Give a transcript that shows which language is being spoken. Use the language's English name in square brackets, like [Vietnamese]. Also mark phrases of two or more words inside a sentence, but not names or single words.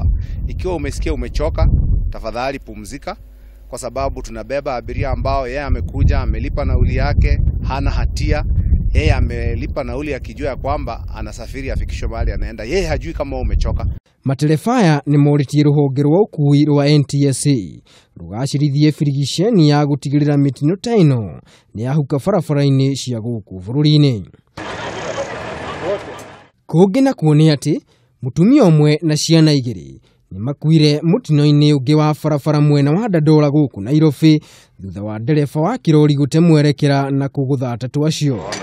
[Swahili] Ikiwa umesikia umechoka, tafadhali pumzika, kwa sababu tunabeba abiria ambao yeye amekuja, amelipa nauli yake, hana hatia. Yeye amelipa nauli akijua kwamba anasafiri afikishwe mahali anaenda. Yeye hajui kama umechoka. [Kikuyu] Materefaya ni moriti ruhonge rwa ukuii rwa NTSA rugacirithie firigisheni ya gutigirira mitino ta ino ni yahuka barabara-ini cia guku bururi-ini. Kungi na kuone ati mutumia umwe na ciana 2 ni makuire mutino-ini ungi wa barabara mwena wa Dandora guku Nairobi thutha wa ndereba wa kirori gute mwerekera na kugutha atatu acio.